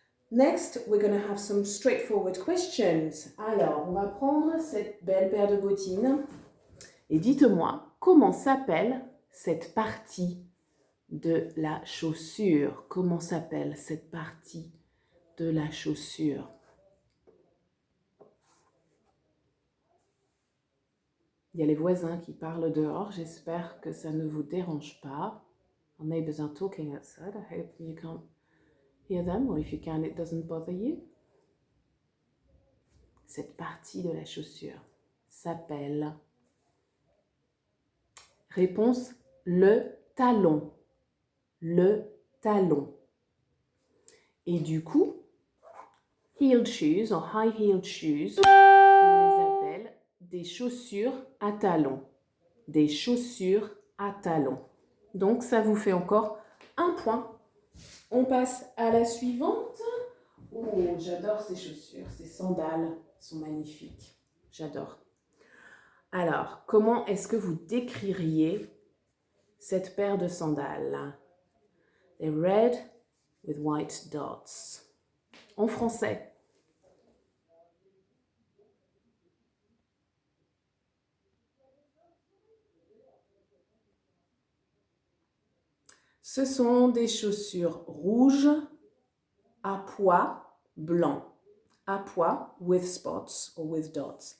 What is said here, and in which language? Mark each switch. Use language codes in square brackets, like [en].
[en] Next, we're going to have some straightforward questions. [fr] Alors, on va prendre cette belle paire de bottines et dites-moi comment s'appelle cette partie de la chaussure. Comment s'appelle cette partie de la chaussure? Il y a les voisins qui parlent dehors. J'espère que ça ne vous dérange pas. [en] Our neighbors are talking outside. I hope you can't hear them, or if you can, it doesn't bother you. [fr] Cette partie de la chaussure s'appelle... Réponse, le talon. Le talon. Et du coup, [en] heeled shoes, or high-heeled shoes, [fr] on les appelle des chaussures à talons. Des chaussures à talons. Donc, ça vous fait encore un point. On passe à la suivante. Oh, j'adore ces chaussures. Ces sandales sont magnifiques. J'adore. Alors, comment est-ce que vous décririez cette paire de sandales? [en] They're red with white dots. [fr] En français. Ce sont des chaussures rouges à pois blanc. À pois [en] with spots or with dots.